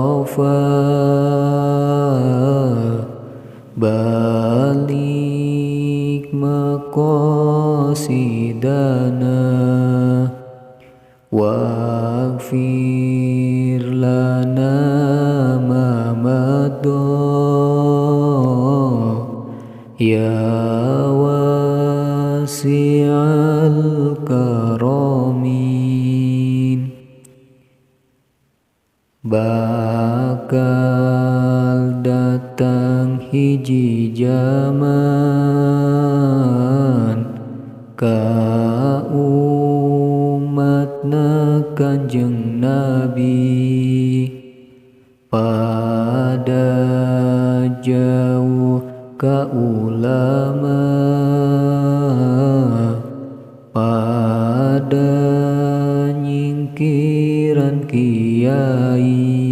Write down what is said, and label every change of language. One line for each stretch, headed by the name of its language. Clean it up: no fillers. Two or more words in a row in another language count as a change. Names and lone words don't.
Arabic: balik maqasidana waghfir lana ma madha ya wasi'al karamin.
Sundanese: Bakal datang hiji zaman ka umatna Kanjeng Nabi pada jauh ka ulama pada nyingkiran kiai.